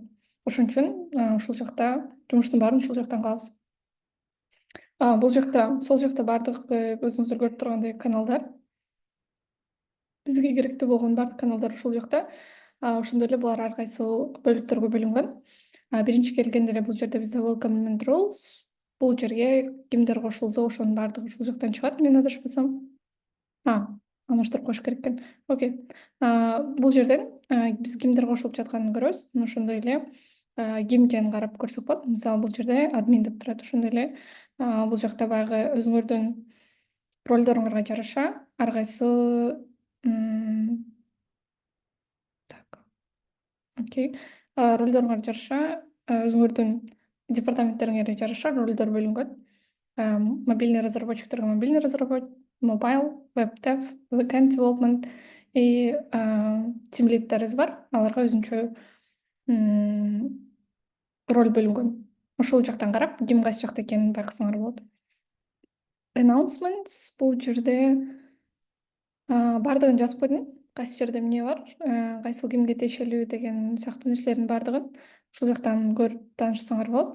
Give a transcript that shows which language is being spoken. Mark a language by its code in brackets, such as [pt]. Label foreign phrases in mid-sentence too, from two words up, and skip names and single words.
[ky] Ошон үчүн ушул жакта жумуштун баарын ушул жактан кылабыз. Бул жакта, сол жакта баардык өзүңүздөр көрүп тургандай каналдар. Бизге керектүү болгон баардык каналдар ушул жакта. Ошондой эле булар ар кайсы бөлүктөргө бөлүнгөн. Биринчи келгенде эле бул жерде бизде [en] welcome and rules. [ky] Бул жерге кимдер кошулду, ошонун баардыгы ушул жактан чыгат, мен адашпасам. Алмаштырып коюш керек экен. Окей. Бул жерден биз кимдер кошулуп жатканын көрөбүз. Ошондой эле ким экенин карап көрсөк болот. Мисалы бул жерде админ деп турат. Ошондой эле бул жакта баягы өзүңөрдүн ролдоруңарга жараша ар кайсы так, окей. Ролдоруңарга жараша өзүңөрдүн департаменттериңерге жараша ролдор бөлүнгөн. [ru] Мобильный разработчиктерге мобильный [en] mobile, web dev, backend development и team lead'терибиз бар. [ky] Аларга өзүнчө роль бөлүнгөн. Ошол жактан карап, ким кайсы жакта экенин байкасаңар болот. Announcements бул жерде баардыгын жазып койдум. Кайсы жерде эмне бар, кайсыл кимге тиешелүү деген сыяктуу нерселердин баардыгын ушул жактан көрүп таанышсаңар болот.